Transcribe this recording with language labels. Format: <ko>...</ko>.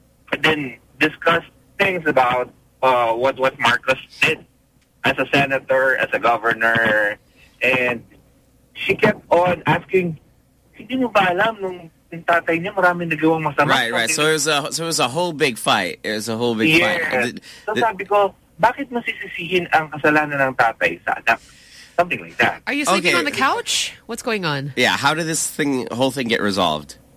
<en>And then discussed things about what Marcos did as a senator, as a governor. And she kept on asking,</en> <tl>hindi mo ba alam nung</tl> <en>right, right. So it was a whole big fight. It was a whole big yeah. fight.</en> <tl>So sabi ko, bakit masisisihin ang kasalanan ng tatay sa anak?</tl> <en>Something like that. Are you sleeping okay. on the couch? What's going on? Yeah, how did this thing whole thing get resolved?</en>